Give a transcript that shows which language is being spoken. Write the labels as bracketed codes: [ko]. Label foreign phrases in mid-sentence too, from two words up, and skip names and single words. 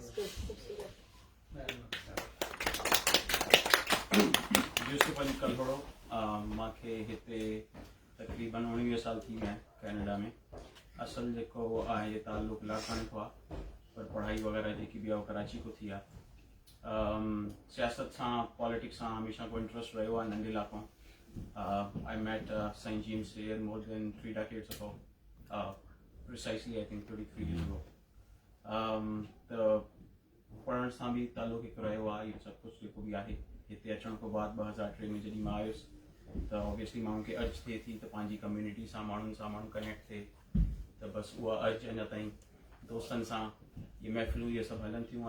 [sd] यूसुफ अली कलहोड़ो, मूंखे हिते तकरीबन 19 साल थी विया आहिनि कैनेडा में। असल जेको आहे ताल्लुक लाड़काने को आहे, पर पढ़ाई वग़ैरह जेकी बि आहे कराची को थी आहे। सियासत सां पॉलिटिक्स सां हमेशह को इंट्रस्ट रहियो आहे नंढे लाखों. [en] I met St. James here more than 3 decades ago, precisely I think 33 years ago. [sd] त पढ़ण सां बि तालुक़ु हिकु रहियो आहे. इहो सभु कुझु जेको बि आहे हिते अचण खां बाद 2003 में जॾहिं मां आयुसि त ऑब्वियसली माण्हुनि खे अर्ज थिए थी त पंहिंजी कम्युनिटी सां माण्हू कनेक्ट थिए. त बसि उहा अर्ज अञा ताईं दोस्तनि सां इहे महफ़िलूं इहे सभु हलनि थियूं.